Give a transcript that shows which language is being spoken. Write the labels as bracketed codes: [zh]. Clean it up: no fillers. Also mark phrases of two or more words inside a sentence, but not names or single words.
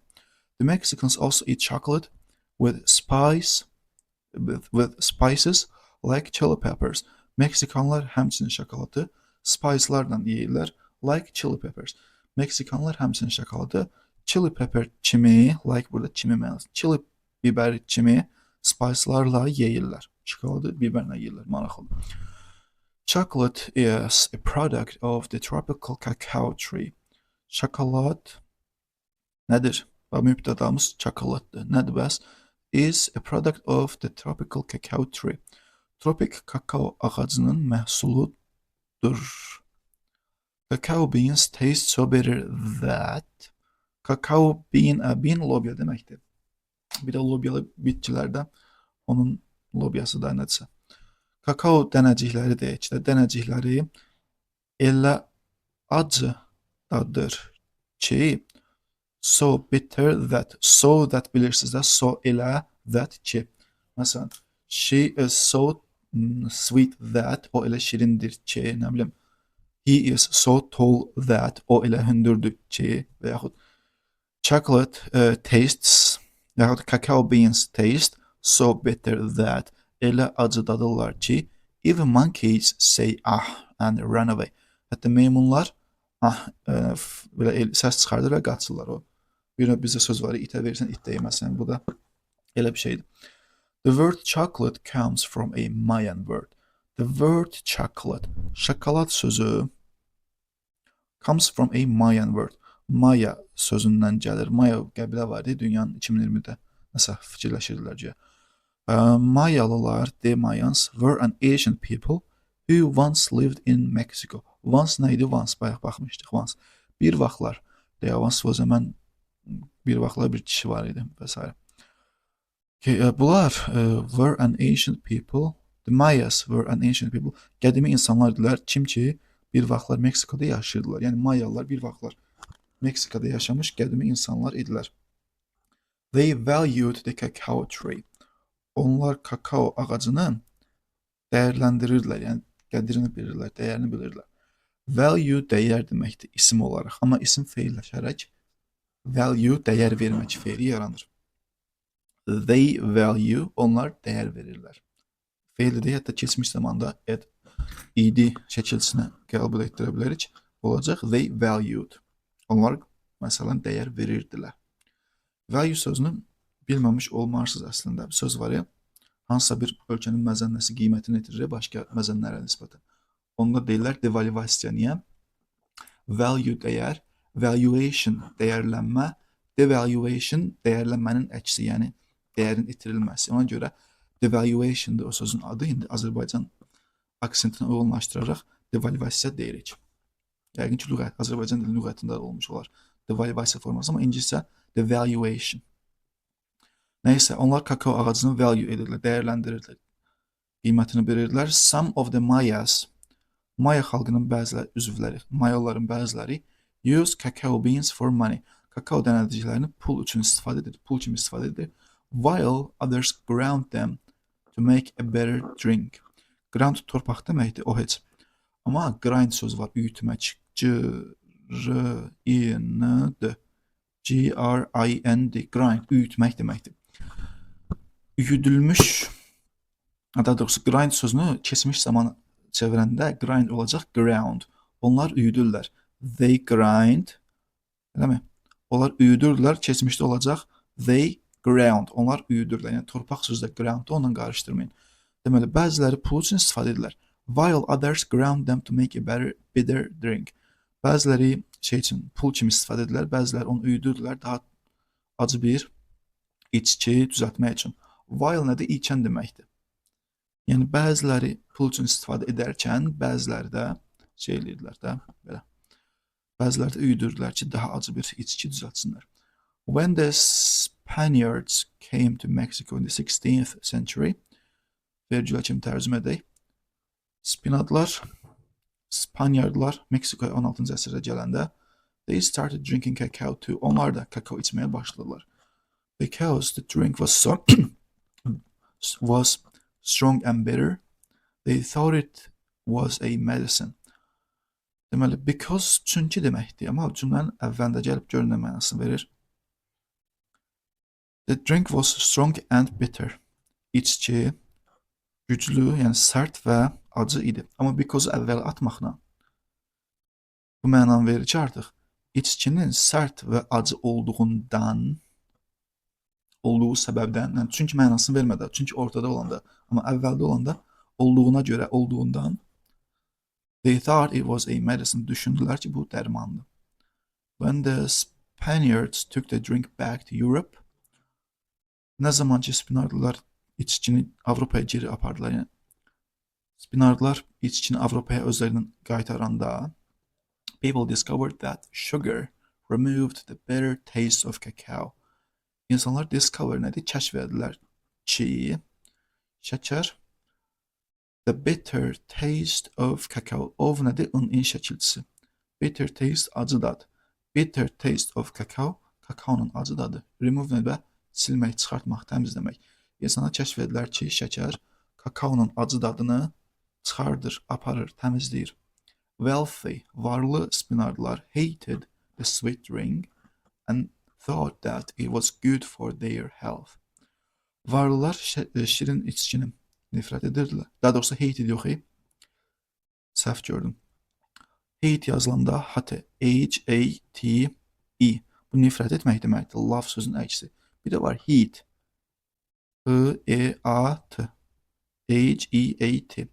[en] The Mexicans also eat chocolate with spices like chili peppers. [az] Meksikanlar həmçinin şokoladı spicelarla yeyirlər, [en] like chili peppers. [az] Meksikanlar həmçinin şokoladı [en] chili pepper [az] kimi, like burada kimi mənası, chili biber kimi spicelarla yeyirlər. Şokoladı biberlə yeyirlər, maraqlıdır. [en] Chocolate is a product of the tropical cacao tree. [az] Şokolad nədir? Mübtədamız çokoladdır. Nədir bəs? [en] Is a product of the tropical cacao tree. [az] Tropik kakao ağacının məhsuludur. [en] Cacao beans taste so bitter that. Cacao bean [az] lobya deməkdir. Bir də lobyalı bitkilərdə onun lobyası da nədirsə. Kakao dənəcikləri deyək də, dənəcikləri elə acı dadır ki, [en] so bitter that, so that [az] bilirsiniz də, [en] so elə that ki. [az] Məsələn, [en] she is so sweet that, [az] o elə şirindir ki, nə bilim, [en] he is so tall that, [az] o elə hündürdür ki, və yaxud [en] chocolate tastes, [az] və yaxud [en] cacao beans taste so bitter that, [az] elə acı dadırlar ki, [en] even monkeys say ah and run away. [az] Hətta meymunlar belə səs çıxardır və qaçırlar o. Bir bizə söz var, itə versən it deyməsən. Bu da elə bir şeydir. [en] The word chocolate comes from a Mayan word. The word chocolate, [az] şokolad sözü [en] comes from a Mayan word. [az] Maya sözündən gəlir. Maya qəbilə var idi dünyanın 2020-də. Nəsə fikirləşirdilər ki. Mayalılar, [en] the Mayans, were an ancient people who once lived in Mexico. [az] Once nə idi? Once, bayaq baxmışdıq. Once. Bir vaxtlar. Once o zaman bir vaxtlar bir kişi var idi və s. [en] Bunlar were an ancient people. The Mayas were an ancient people. [az] Qədimi insanlar idilər. Kim ki bir vaxtlar Meksikada yaşayırdılar. Yəni Mayalılar bir vaxtlar Meksikada yaşamış qədimi insanlar idilər. [en] They valued the cacao tree. [az] Onlar kakao ağacını dəyərləndirirdilər, yəni qədrini bilirlər, dəyərini bilirlər. Value dəyər deməkdir isim olaraq, amma isim feilləşərək value dəyər vermək feili yaranır. [en] They value [az] onlar dəyər verirlər. Feili də hətta keçmiş zamanda ed şəkilsinə qəbul etdirə bilərik. [en] Olacaq they valued. [az] Onlar məsələn dəyər verirdilər. Value sözünü bilməmiş olmarsınız əslində. Bir söz var ya, hansısa bir ölkənin məzənnəsi qiymətini itirir başqa məzənnələrə nisbətən. Onda deyirlər devalvasiya. Niyə? Value dəyər, valuation dəyərlənmə, devaluation dəyərlənmənin əksi, yəni dəyərin itirilməsi. Ona görə devaluation'dır o sözün adı. İndi Azərbaycan aksentini uyğunlaşdıraraq devalvasiya deyirik. Yəqin ki, Azərbaycan dili lüğətində olmuş olar devalvasiya forması, amma ingiliscə devaluation. Nəysə, onlar kakao ağacını value edirlər, dəyərləndirirlər, qiymətini bilirdilər. [en] Some of the Mayas, [az] Maya xalqının bəziləri, üzvləri, Mayaların bəziləri [en] use cacao beans for money. [az] Kakao dənədicilərini pul üçün istifadə edir, pul kimi istifadə edir. [en] While others ground them to make a better drink. [az] Ground torpaq deməkdir, o heç. Amma grind sözü var, üyütmək. G-R-I-N-D. G-R-I-N-D. Grind, üyütmək deməkdir. Üyüdülmüş, daha doğrusu grind sözünü keçmiş zaman çevirəndə grind olacaq ground. Onlar üyüdürlər. [en] They grind, [az] eləmi? Onlar üyüdürlər, keçmişdə olacaq [en] they ground. [az] Onlar üyüdürlər. Yəni torpaq sözü də ground-da onunla qarışdırmayın. Deməli, bəziləri pul üçün istifadə edirlər. [en] While others ground them to make a better drink. [az] Bəziləri şey üçün pul kimi istifadə edirlər, bəziləri onu üyüdürlər daha acı bir içki düzəltmək üçün. While nədir? İçən deməkdir. Yəni bəziləri pul üçün istifadə edərkən, bəziləri də şey edirlər də belə. Bəziləri də üyüdürlər ki, daha acı bir içki düzəltsinlər. When the Spaniards came to Mexico in the 16th century, vergülə kimi tərcümə edək. Spaniardlar Meksikoya 16-cı əsrdə gələndə [en] they started drinking cacao too. [az] Onlar da kakao içməyə başladılar. [en] Because the drink was strong and bitter, they thought it was a medicine. [az] Deməli, because çünki deməkdir, amma cümlənin əvvəlində gəlib görünən mənasını verir. [en] The drink was strong and bitter. [az] İçki güclü, yəni sərt və acı idi. Amma because əvvəl atmaqla bu mənanı verir ki, artıq içkinin sərt və acı olduğu səbəbdən, yəni çünki mənasını vermədə, çünki ortada olanda, amma əvvəldə olanda olduğuna görə olduğundan [en] they thought it was a medicine. [az] Düşündülər ki, bu dərmandır. [en] When the Spaniards took the drink back to Europe, [az] nə zaman ki Spaniardlar içkini Avropaya geri apardılar, yəni Spaniardlar içkini Avropaya özlərindən qaytaranda [en] people discovered that sugar removed the bitter taste of cacao. [az] İnsanlar discover nədir? Kəşf edilər ki, şəkər [en] the bitter taste of cacao. [az] Of nədir? In şəkilçisi. [en] Bitter taste, [az] acı dad. [en] Bitter taste of cacao, [az] kakaonun acı dadı. Remove nədir? Silmək, çıxartmaq, təmizləmək. İnsanlar kəşf edilər ki, şəkər kakaonun acı dadını çıxardır, aparır, təmizləyir. [en] Wealthy, [az] varlı Spaniardlar [en] hated the sweet drink and thought that it was good for their health. [az] Varlılar şirin içkini nifrət edirdilər. Daha doğrusu hated yox, səhv gördüm. Hate yazılanda hate, H-A-T-E. Bu nifrət etmək deməkdir, love sözünün əksi. Bir də var heat, H-E-A-T, H-E-A-T.